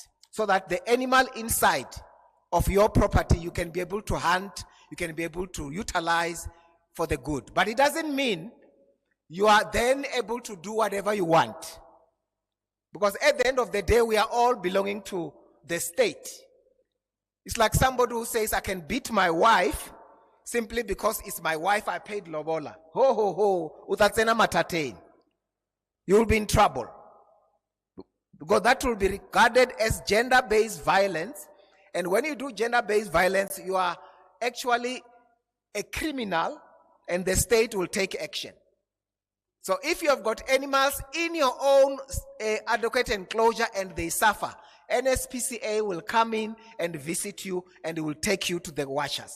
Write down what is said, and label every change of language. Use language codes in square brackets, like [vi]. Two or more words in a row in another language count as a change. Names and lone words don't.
[en] So that the animal inside of your property, you can be able to hunt, you can be able to utilize for the good. But it doesn't mean you are then able to do whatever you want. Because at the end of the day, we are all belonging to the state. It's like somebody who says, I can beat my wife simply because it's my wife, I paid lobola. [st] Ho, ho, ho, utatsena matatein. [en] You will be in trouble. Because that will be regarded as gender-based violence. And when you do gender-based violence, you are actually a criminal and the state will take action. So if you have got animals in your own adequate enclosure and they suffer, NSPCA will come in and visit you and will take you to the washers.